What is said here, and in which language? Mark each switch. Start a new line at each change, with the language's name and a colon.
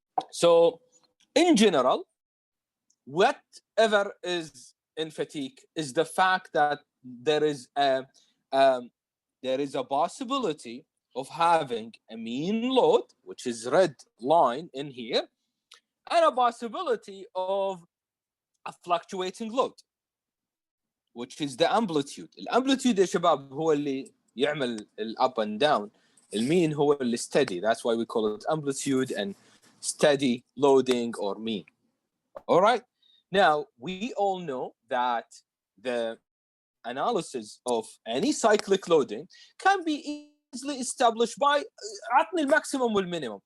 English: So in general, whatever is in fatigue is the fact that there is a possibility of having a mean load, which is red line in here, and a possibility of a fluctuating load, which is the amplitude.
Arabic: الامplitude يا شباب هو اللي يعمل
English: up and down.
Arabic: المين هو اللي steady.
English: That's why we call it amplitude and steady loading or mean. All right. Now, we all know that the analysis of any cyclic loading can be easily established by
Arabic: عطني الماكسيمم والمينيمم.